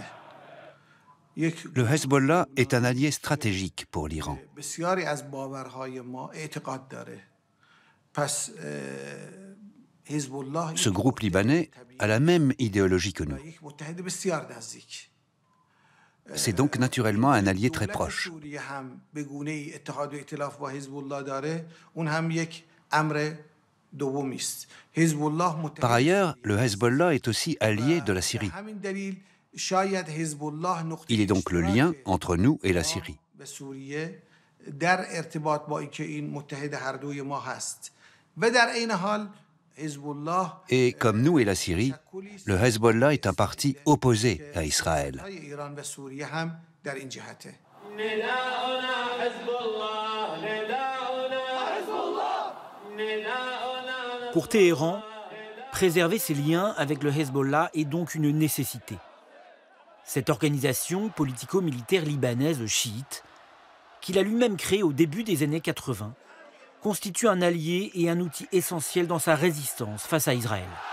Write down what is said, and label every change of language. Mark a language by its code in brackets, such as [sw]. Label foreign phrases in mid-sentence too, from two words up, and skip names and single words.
[fr] Le Hezbollah est un allié stratégique pour l'Iran. [fa] بسیاری از باورهای ما اعتقاد داره. پس حزب الله [fr] Ce groupe libanais a la même idéologie que nous. [fa] یک متحد بسیار نزدیک. [fr] C'est donc naturellement un allié très proche. [fa] سوریه هم به گونه‌ای اتحاد و ائتلاف با حزب الله داره. اون هم یک امر دومی است. حزب الله متحد. [fr] Par ailleurs, le Hezbollah est aussi allié de la Syrie. [fa] همین دلیل شاید حزب الله نقطه [fr] Il est donc le lien entre nous et la Syrie. [fa] به سوریه در ارتباط با اینکه این متحد هر دوی ما هست و در عین حال حزب الله [fr] Et comme nous et la Syrie, le Hezbollah est un parti opposé à Israël. [fa] ایران و سوریه هم در این جهته. [fr] Pour Téhéran, préserver ses liens avec le Hezbollah est donc une nécessité. Cette organisation politico-militaire libanaise chiite, qu'il a lui-même créée au début des années 80, constitue un allié et un outil essentiel dans sa résistance face à Israël.